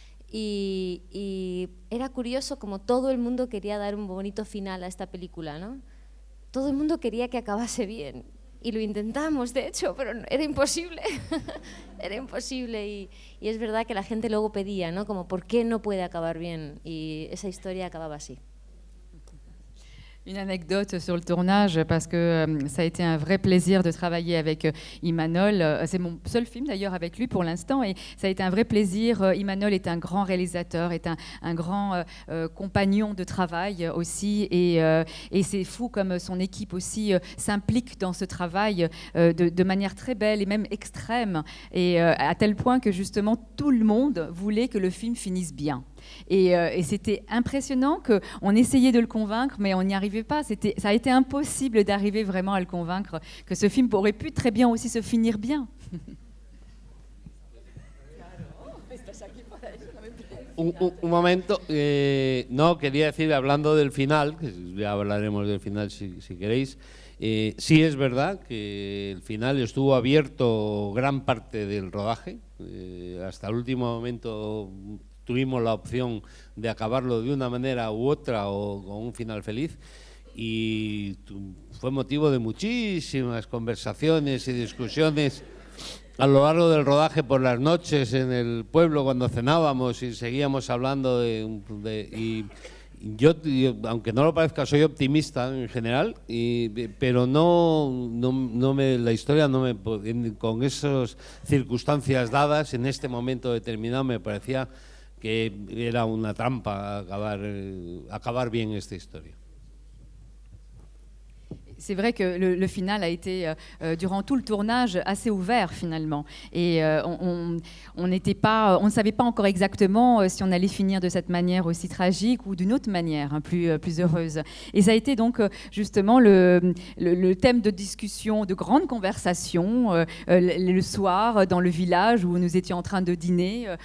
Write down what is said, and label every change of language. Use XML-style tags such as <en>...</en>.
<es>Y era curioso como todo el mundo quería dar un bonito final a esta película, ¿no? Todo el mundo quería que acabase bien. Y lo intentamos, de hecho, pero era imposible. Era imposible y es verdad que la gente luego pedía, ¿no? Como, ¿por qué no puede acabar bien? Y esa historia acababa así.</es> <fr>Une anecdote sur le tournage, parce que ça a été un vrai plaisir de travailler avec Imanol. C'est mon seul film d'ailleurs avec lui pour l'instant et ça a été un vrai plaisir. Imanol est un grand réalisateur, est un grand compagnon de travail aussi et c'est fou comme son équipe aussi s'implique dans ce travail de manière très belle et même extrême et à tel point que justement tout le monde voulait que le film finisse bien. Et c'était impressionnant qu'on essayait de le convaincre, mais on n'y arrivait pas. Ça a été impossible d'arriver vraiment à le convaincre que ce film aurait pu très bien aussi se finir bien.</fr> <es>Un momento, no, quería decir, hablando del final, que ya hablaremos del final si queréis, sí es verdad que el final estuvo abierto gran parte del rodaje, hasta el último momento tuvimos la opción de acabarlo de una manera u otra o con un final feliz y fue motivo de muchísimas conversaciones y discusiones a lo largo del rodaje por las noches en el pueblo cuando cenábamos y seguíamos hablando y yo, aunque no lo parezca, soy optimista en general, pero la historia no me, con esas circunstancias dadas en este momento determinado me parecía que era una trampa acabar bien esta historia.</es> <fr>C'est vrai que le final a été, durant tout le tournage, assez ouvert finalement. Et on ne savait pas encore exactement si on allait finir de cette manière aussi tragique ou d'une autre manière, hein, plus heureuse. Et ça a été donc justement le thème de discussion, de grandes conversations, le soir dans le village où nous étions en train de dîner.</fr>